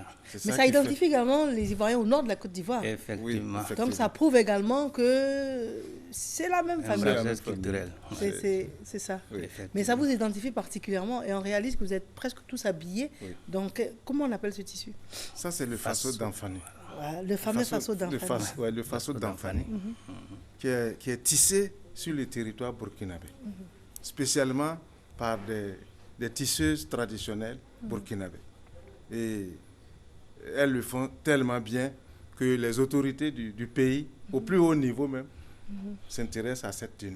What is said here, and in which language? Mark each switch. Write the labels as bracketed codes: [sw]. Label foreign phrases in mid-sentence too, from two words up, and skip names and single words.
[fr] Mais ça identifie également les Ivoiriens au nord de la Côte d'Ivoire. Effectivement. Donc ça prouve également que c'est la même famille. C'est culturel. C'est ça. Oui. Mais ça vous identifie particulièrement et on réalise que vous êtes presque tous habillés. Oui. Donc, comment on appelle ce tissu? Ça, c'est le faso d'Anfani. Voilà, le fameux faso d'Anfani. Le faso d'Anfani, qui est tissé sur le territoire burkinabé, spécialement par des tisseuses traditionnelles burkinabées. Et elles le font tellement bien que les autorités du pays, au plus haut niveau même, s'intéressent à cette tenue.